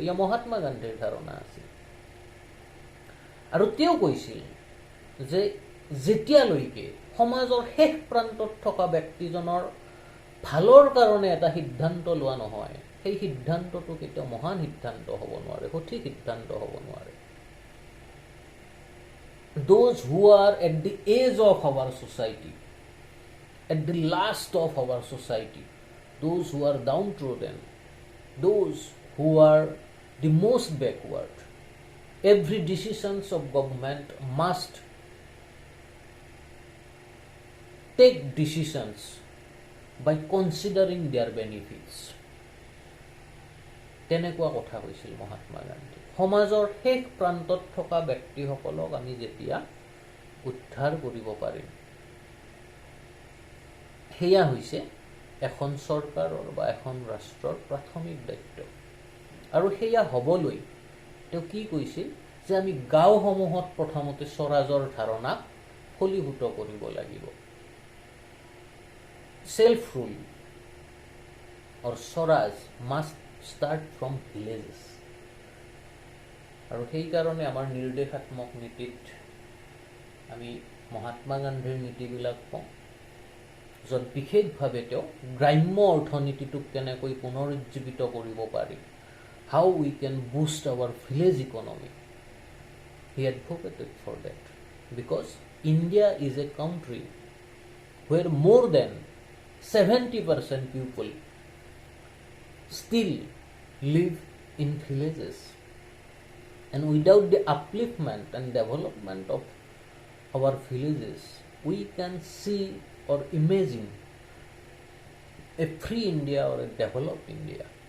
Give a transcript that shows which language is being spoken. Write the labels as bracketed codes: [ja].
[as] এয়া মহাত্মা গান্ধীৰ ধাৰণা আছিল। আৰু তেওঁ কৈছিল যে যেতিয়ালৈকে সমাজৰ শেষ প্ৰান্তত থকা ব্যক্তিজনৰ ভালৰ কাৰণে এটা সিদ্ধান্ত লোৱা নহয়, সেই সিদ্ধান্তটো কেতিয়াও মহান সিদ্ধান্ত হ'ব নোৱাৰে, সঠিক সিদ্ধান্ত হ'ব নোৱাৰে। [en] Those who are at the edge of our society, at the last of our society, those who are downtrodden, those who are the most backward, every decisions of government must take decisions by considering their benefits. [as] তেনেকুৱা কথা কৈছিল মহাত্মা গান্ধী। সমাজৰ শেষ প্ৰান্তত থকা ব্যক্তিসকলক আমি যেতিয়া উদ্ধাৰ কৰিব পাৰিম, সেয়া হৈছে এখন চৰকাৰৰ বা এখন ৰাষ্ট্ৰৰ প্ৰাথমিক দায়িত্ব। আৰু সেয়া হ'বলৈ তেওঁ কি কৈছিল যে আমি গাঁওসমূহত প্ৰথমতে স্বৰাজৰ ধাৰণাক ফলীভূত কৰিব লাগিব। [en] Self rule or Swaraj must start from villages. [as] আৰু সেইকাৰণে আমাৰ নিৰ্দেশাত্মক নীতিত আমি মহাত্মা গান্ধীৰ নীতিবিলাক পাওঁ, য'ত বিশেষভাৱে তেওঁ গ্ৰাম্য অৰ্থনীতিটোক কেনেকৈ পুনৰুজ্জীৱিত কৰিব পাৰি, [en] how we can boost our village economy. He advocated for that because India is a country where more than 70% people still live in villages, and without the upliftment and development of our villages, we can see or imagine a free India or a developed India.